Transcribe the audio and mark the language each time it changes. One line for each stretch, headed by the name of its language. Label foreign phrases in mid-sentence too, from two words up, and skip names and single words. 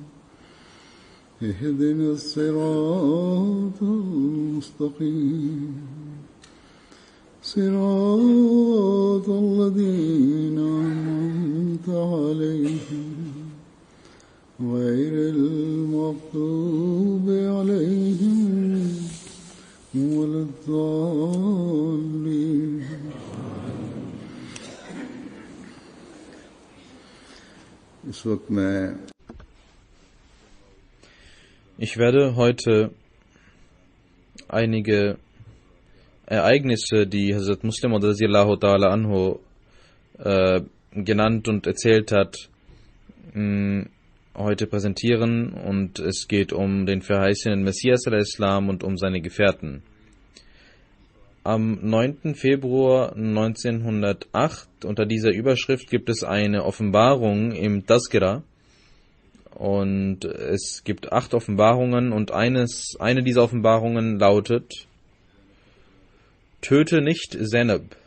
Arabic: اهدنا الصراط المستقيم صراط الذين أنعمت عليهم غير المغضوب عليهم ولا الضالين.
Hindi: इस वक्त मैं
German: Ich werde heute einige Ereignisse, die Hazrat Muslim
Arabic: رضي الله تعالى عنه
German: genannt und erzählt hat, heute präsentieren, und es geht um den verheißenen Messias al-Islam und um seine Gefährten. Am 9. Februar 1908, unter dieser Überschrift, gibt es eine Offenbarung im Tazkira, und es gibt 8 Offenbarungen, und eine dieser Offenbarungen lautet: Töte nicht Zainab.